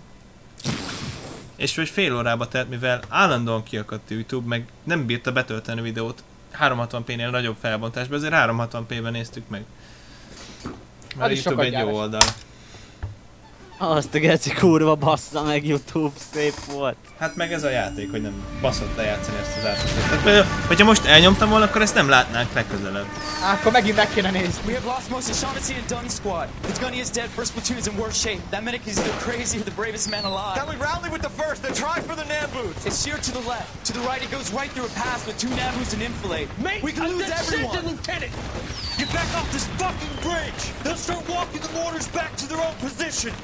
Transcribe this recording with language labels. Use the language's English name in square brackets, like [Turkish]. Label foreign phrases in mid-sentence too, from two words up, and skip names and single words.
[Hungarian] És vagy fél órába telt, mivel állandóan kiakadt a YouTube, meg nem bírta betölteni a videót 360p-nél nagyobb felbontásban, ezért 360p-ben néztük meg. Mert a YouTube egy jó oldal. Azt a geci kurva bassza meg, YouTube, szép volt. Hát meg ez a játék, hogy nem baszott lejátszani ezt az átvezetőt. Tehát hogyha most elnyomtam volna, akkor ezt nem látnánk legközelebb. Akkor megint meg kéne nézni. [English] We have lost most of Shaughnessy and Dunn's squad. The gunny is dead, first platoon's in worse shape. That medic is either crazy or the bravest man alive. Then we rally with the first, then try for the Namboos. It's sheer to the left. To the right, it goes right through a pass with 2 Namboos and Infilade. Mate, we can lose everyone. Lieutenant! Get back off this fucking bridge! They'll start walking the mortars back to their own positions!